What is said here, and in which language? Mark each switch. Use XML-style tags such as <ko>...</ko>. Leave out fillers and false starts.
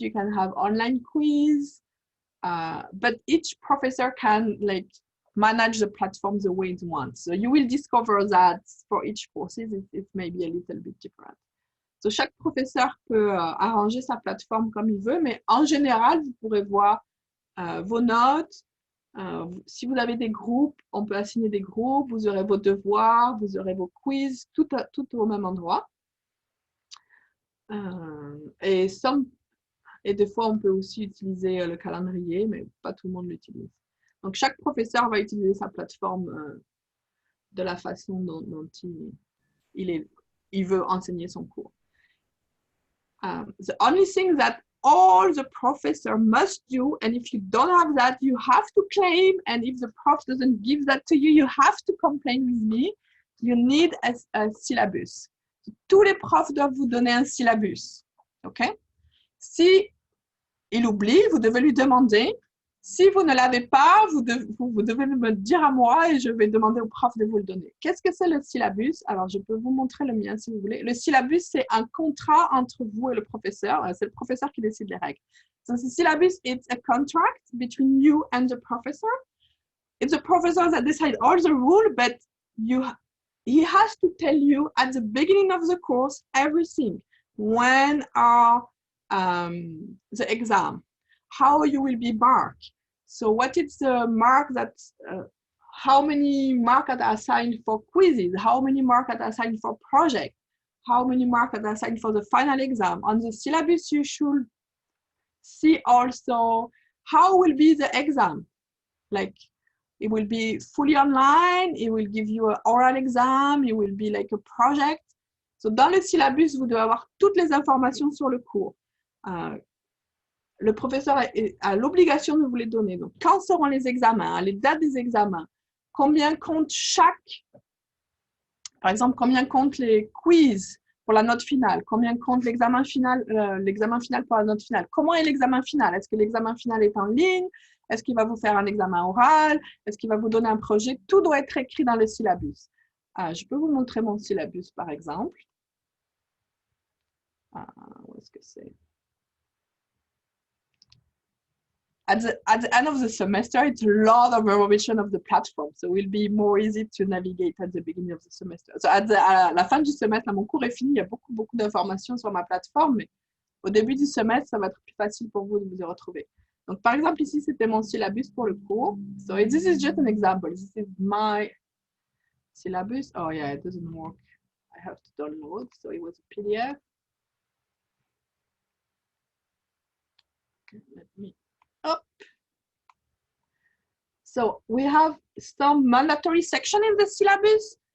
<en>You can have online quiz, but each professor can like manage the platform the way it wants. So you will discover that for each courses, it may be a little bit different.</en> <fr>So chaque professeur peut arranger sa plateforme comme il veut, mais en général, vous pourrez voir vos notes. Si vous avez des groupes, on peut assigner des groupes, vous aurez vos devoirs, vous aurez vos quiz, tout au même endroit. Et des fois, on peut aussi utiliser le calendrier, mais pas tout le monde l'utilise. Donc, chaque professeur va utiliser sa plateforme de la façon dont il veut enseigner son cours.</fr> <en>The only thing that all the professor must do, and if you don't have that, you have to claim, and if the prof doesn't give that to you, you have to complain with me. You need a syllabus.</en> <fr>Tous les profs doivent vous donner un syllabus. OK? Si il oublie, vous devez lui demander. Si vous ne l'avez pas, vous devez me dire à moi et je vais demander au prof de vous le donner. Qu'est-ce que c'est le syllabus? Alors, je peux vous montrer le mien si vous voulez. Le syllabus, c'est un contrat entre vous et le professeur. C'est le professeur qui décide les règles.</fr> <en>So the syllabus, it's a contract between you and the professor. It's the professor that decides all the rules, but he has to tell you at the beginning of the course everything. When are the exam? How you will be marked. So what is the mark that, how many marks are assigned for quizzes? How many marks are assigned for projects? How many marks are assigned for the final exam? On the syllabus, you should see also how will be the exam. Like, it will be fully online, it will give you an oral exam, it will be like a project.</en> <fr>So dans le syllabus, vous devez avoir toutes les informations sur le cours. Le professeur a l'obligation de vous les donner. Donc, quand seront les examens, les dates des examens, combien compte par exemple, combien compte les quiz pour la note finale, combien compte l'examen final pour la note finale, comment est l'examen final, est-ce que l'examen final est en ligne, est-ce qu'il va vous faire un examen oral, est-ce qu'il va vous donner un projet, tout doit être écrit dans le syllabus. Je peux vous montrer mon syllabus, par exemple. Où est-ce que c'est?</fr> <en>At the end of the semester, it's a lot of revision of the platform, so it will be more easy to navigate at the beginning of the semester.</en> <fr>So à la fin du semestre, là, mon cours est fini, il y a beaucoup d'informations sur ma plateforme, mais au début du semestre, ça va être plus facile pour vous de vous y retrouver. Donc, par exemple, ici, c'était mon syllabus pour le cours.</fr> <en>So this is just an example. This is my syllabus. Oh yeah, it doesn't work. I have to download, so it was a PDF. Okay, let me up. So we have some mandatory section in the syllabus.</en>